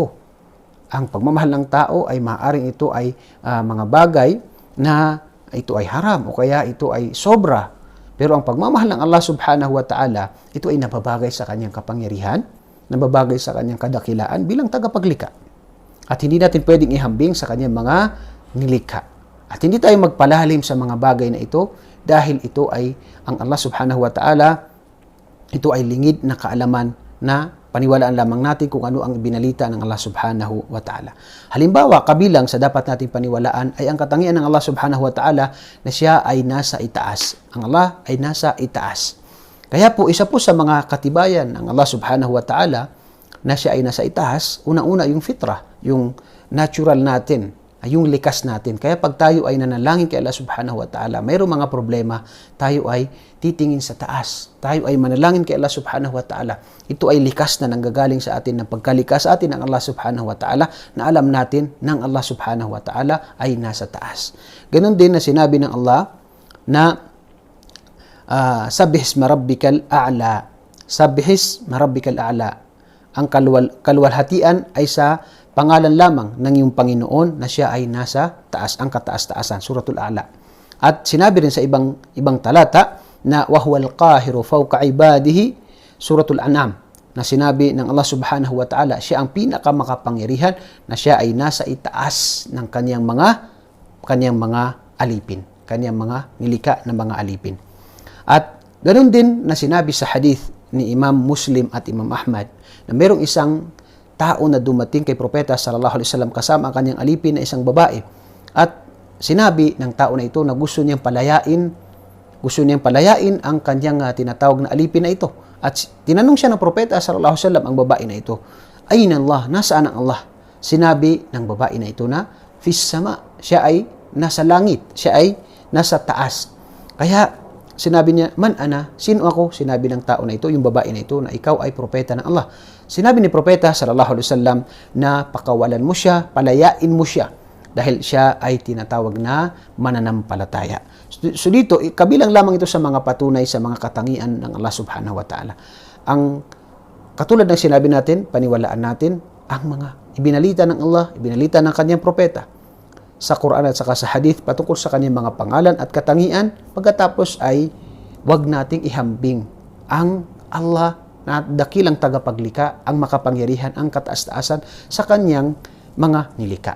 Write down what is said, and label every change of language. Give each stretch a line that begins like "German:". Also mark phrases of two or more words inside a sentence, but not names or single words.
Filipino: Ang pagmamahal ng tao ay maaaring ito ay mga bagay na ito ay haram o kaya ito ay sobra. Pero ang pagmamahal ng Allah
Arabic: سبحانه وتعالى,
Filipino: ito ay nababagay sa kanyang kapangyarihan, nababagay sa kanyang kadakilaan bilang tagapaglikha. At hindi natin pwedeng ihambing sa kanyang mga nilikha. At hindi tayo magpalalim sa mga bagay na ito dahil ito ay ang Allah
Arabic: سبحانه وتعالى,
Filipino: ito ay lingid na kaalaman na paniwalaan lamang natin kung ano ang ibinalita ng Allah
Arabic: سبحانه وتعالى.
Filipino: Halimbawa, kabilang sa dapat natin paniwalaan ay ang katangian ng Allah
Arabic: سبحانه وتعالى
Filipino: na siya ay nasa itaas. Ang Allah ay nasa itaas. Kaya po, isa po sa mga katibayan ng Allah
Arabic: سبحانه وتعالى
Filipino: na siya ay nasa itaas, unang-una yung fitrah, yung natural natin, yung likas natin. Kaya pag tayo ay nanalangin kay Allah
Arabic: سبحانه وتعالى,
Filipino: mayroong mga problema, tayo ay titingin sa taas. Tayo ay manalangin kay Allah
Arabic: سبحانه وتعالى.
Filipino: Ito ay likas na nanggagaling sa atin, ng pagkalikas sa atin ng Allah
Arabic: سبحانه وتعالى,
Filipino: na alam natin ng Allah
Arabic: سبحانه وتعالى
Filipino: ay nasa taas. Ganon din na sinabi ng Allah na
Arabic: سبح اسم ربك الأعلى. سبح اسم ربك الأعلى.
Filipino: Ang kaluwalhatian ay sa pangalan lamang ng iyong Panginoon na siya ay nasa taas, ang kataas-taasan, Suratul A'la. At sinabi rin sa ibang talata na
Arabic: وهو القاهر فوق عباده,
Filipino: Suratul An'am, na sinabi ng Allah
Arabic: سبحانه وتعالى,
Filipino: siya ang pinakamakapangyarihan na siya ay nasa itaas ng kanyang mga alipin, kanyang mga nilikha na mga alipin. At ganoon din na sinabi sa hadith ni Imam Muslim at Imam Ahmad na mayroong isang tao na dumating kay Propeta
Arabic: صلى الله عليه وسلم
Filipino: kasama ang kanyang alipin na isang babae. At sinabi ng tao na ito na gusto niyang palayain ang kanyang tinatawag na alipin na ito. At tinanong siya ng Propeta
Arabic: صلى الله عليه وسلم
Filipino: ang babae na ito,
Arabic: أين الله,
Filipino: nasaan ang Allah? Sinabi ng babae na ito na
Arabic: في السماء,
Filipino: siya ay nasa langit, siya ay nasa taas. Kaya sinabi niya,
Arabic: من أنا,
Filipino: sino ako? Sinabi ng tao na ito, yung babae na ito, na ikaw ay propeta ng Allah. Sinabi ni Propeta
Arabic: صلى الله عليه وسلم
Filipino: na pakawalan mo siya, palayain mo siya dahil siya ay tinatawag na mananampalataya. So dito, kabilang lamang ito sa mga patunay sa mga katangian ng Allah
Arabic: سبحانه وتعالى.
Filipino: Ang katulad ng sinabi natin, paniwalaan natin ang mga ibinalita ng Allah, ibinalita ng kanyang propeta sa Quran at saka sa hadith patungkol sa kanyang mga pangalan at katangian. Pagkatapos ay wag nating ihambing ang Allah na dakilang tagapaglikha, ang makapangyarihan, ang kataas-taasan sa kanyang mga nilikha.